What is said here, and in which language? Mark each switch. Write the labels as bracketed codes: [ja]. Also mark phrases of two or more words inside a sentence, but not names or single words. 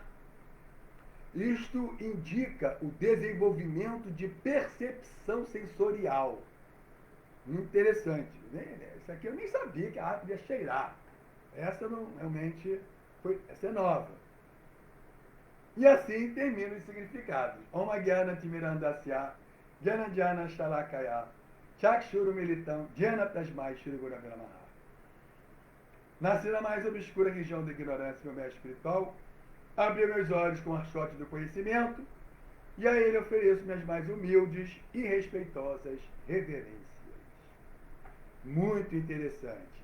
[pt] Isto indica o desenvolvimento de percepção sensorial. Interessante. Isso aqui eu nem sabia que a árvore ia cheirar. Essa não realmente foi. Essa é nova. E assim termina os significados. [sa] ओं ज्ञान तिमिरान्धस्य ज्ञान ज्ञान शलाकया चक्षुरु मिलितम् ज्ञान तस्मै श्री गुरु नमः. [pt] Nasci na mais obscura região da ignorância meu mestre espiritual, abri meus olhos com o archote do conhecimento, e a ele ofereço minhas mais humildes e respeitosas reverências. Muito interessante.